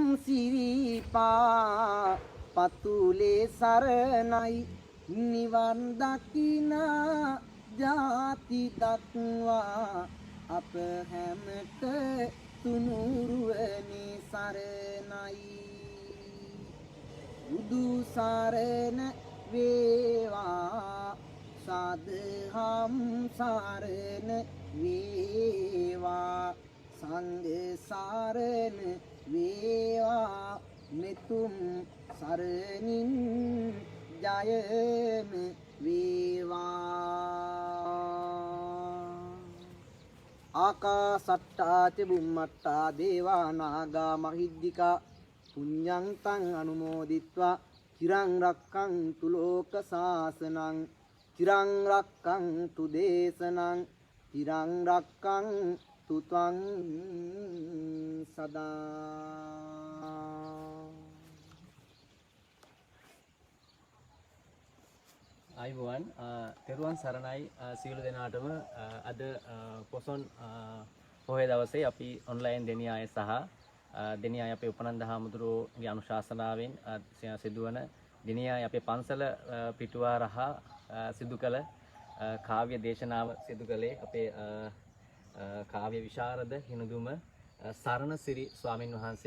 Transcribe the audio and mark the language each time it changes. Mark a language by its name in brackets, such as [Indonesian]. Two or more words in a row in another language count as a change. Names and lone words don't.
[Sinhala] සිරිපා පතුලේ සරණයි නිවන් දකිනා ජාති දක්වා අප හැමත තුනුරුවනි සරණයි බුදු සරණ වේවා සාදහම් සරණ වේවා සංඝ සරණ වේවා මෙතුම් සරණින් ජයම [Pali] වේවා ආකාසට්ටා ච බුම්මට්ටා දේවා නාග මහිද්దికා පුඤ්ඤන්තං අනුමෝදිත්වා චිරං රක්ඛන්තු ලෝක සාසනං චිරං රක්ඛන්තු දේශනං චිරං රක්ඛන්තු ත්වං සදා. [Sinhala] අයිබෝවන් තෙරුවන් සරණයි සියලු දෙනාටම අද පොසොන් පොහොය දවසේ අපි ඔන්ලයින් දෙනියාය සහ දෙනියාය අපේ උපනන්ද හාමුදුරුවෝගේ අනුශාසනාවෙන් සිදුවන දෙනියාය අපේ පන්සල පිටුවාරහ සිදු කළ කාව්‍ය දේශනාව සිදු කළේ අපේ කාව්‍ය විශාරද හිනුදුම සරණසිරි ස්වාමින් වහන්සේ.